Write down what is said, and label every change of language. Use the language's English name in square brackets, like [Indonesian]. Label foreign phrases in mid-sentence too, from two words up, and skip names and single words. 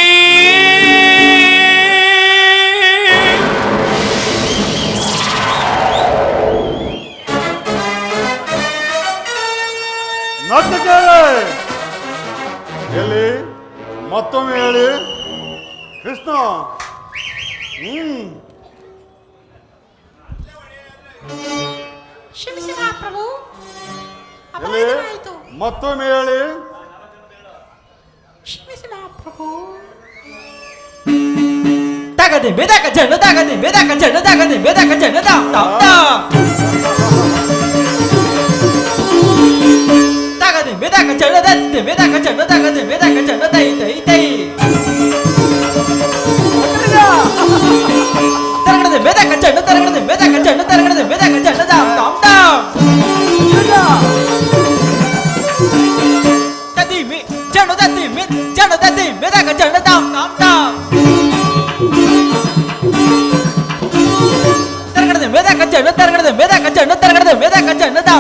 [Kannada] ಎಲ್ಲಿ ಮತ್ತೊಮ್ಮೆ ಹೇಳಿ ಕೃಷ್ಣ. ಕ್ಷಮಿಸಿ ಮಹಾಪ್ರಭು, ಎಲ್ಲಿ ಅಪರಾಧವಾಯಿತು. ಮತ್ತೊಮ್ಮೆ ಹೇಳಿ. ಕ್ಷಮಿಸಿ ಮಹಾಪ್ರಭು. ತಗದೆ ಬೆದಕ ಜನ ತಗದೆ ಬೆದಕ ಜನ ತಗದೆ ಬೆದಕ ಜನ ತಗದೆ ಬೆದಕ ಜನ ದತ್ತೆ ಬೆದಕ ಜನ ತಗದೆ ಬೆದಕ ಜನ ತೈ ತೈ ತೈ ತರಗಡೆ ಬೆದಕ ಜನ ತರಗಡೆ ಬೆದಕ ಜನ ತರಗಡೆ ಬೆದಕ ಜನ ತದಿ ಮಿ ಜನ ದತ್ತಿ ಮಿ ಜನ ದತ್ತಿ ಬೆದಕ ಜನ ತರಗಡೆ ಬೆದಕ ಜನ ತರಗಡೆ ಬೆದಕ ಜನ ತರಗಡೆ ಬೆದಕ ಜನ